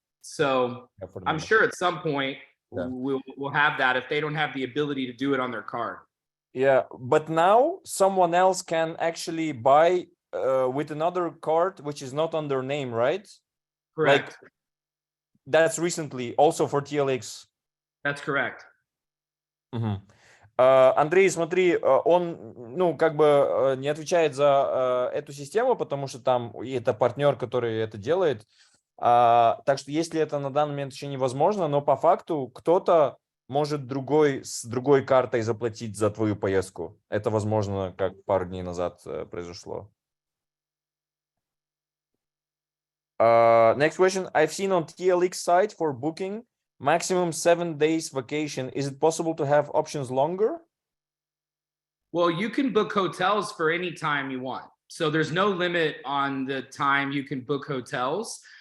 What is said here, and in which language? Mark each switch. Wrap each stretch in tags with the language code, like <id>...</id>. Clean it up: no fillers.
<en>So yeah, I'm sure at some point we'll have that if they don't have the ability to do it on their card. Yeah, but now someone else can actually buy with another card, which is not on their name, right? Correct. Like, that's recently also for TLX. That's correct.</en> <ru>Андрей, смотри, он, ну, как бы не отвечает за эту систему, потому что там это партнер, который это делает. Так что если это на данный момент еще невозможно, но по факту кто-то может с другой картой заплатить за твою поездку. Это возможно, как пару дней назад произошло.</ru> <en>Next question. I've seen on TLX site for booking maximum 7 days vacation. Is it possible to have options longer? Well, you can book hotels for any time you want. So there's no limit on the time you can book hotels.</en>